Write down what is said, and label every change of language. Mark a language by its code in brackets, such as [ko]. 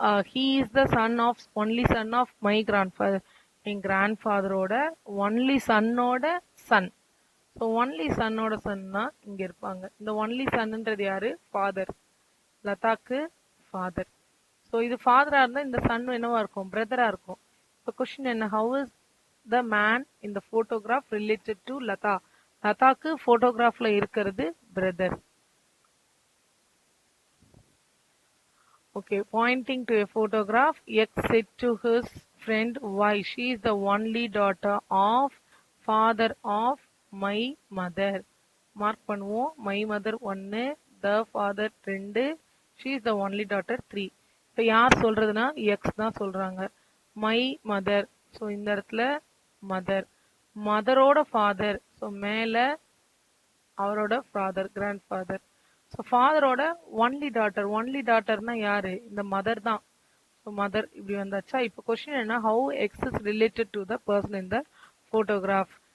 [en] He is the son of, only son of my grandfather. [ta] N grand ஃபாதரோட only சன்னோட Sun. So only சன்னோட Sun தான் இங்க இருப்பாங்க. இந்த only சன்ன்றது யாரு? Father. லதாக்கு father. So இது ஃபாதரா இருந்தா இந்த சன் என்னவா இருக்கும்? பிரதரா இருக்கும். இப்போ கொஸ்டின் என்ன? [en] How is the man in the photograph related to Lata? [ta] லதாக்கு போட்டோகிராஃப்ல இருக்கிறது brother. [en] Okay, pointing to a photograph, X said to his friend, why? She is the only daughter of father of my mother. [ta] Mark பண்ணுவோம். [en] my mother 1, the father 2, she is the only daughter 3. [ta] இப்போ யார் சொல்றதுன்னா X தான் சொல்றாங்க. [en] my mother, [ta] so இந்த இடத்துல mother. மதரோட father, so மேல அவரோட father, grand father. So ஃபாதரோட only daughter, only டாட்டர்னா யாரு? இந்த மதர் தான். ஸோ மதர் இப்படி வந்தாச்சா? இப்போ கொஸ்டின் என்ன? [en] How X is related to the person in the photograph.